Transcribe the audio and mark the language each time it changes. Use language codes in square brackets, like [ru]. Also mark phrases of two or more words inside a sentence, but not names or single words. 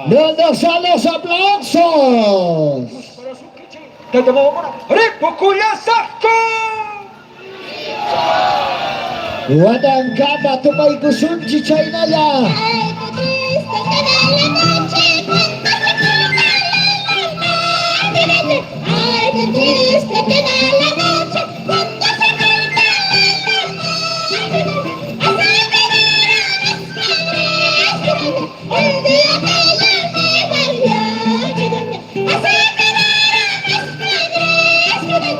[es] ¿Dónde están los aplausos? [qu] Watankapa tupay kusunchi chaynaya. [es] Ay, qué triste queda la noche cuando se corta la luna. El día que yo me vaya, así quedarán mis padres.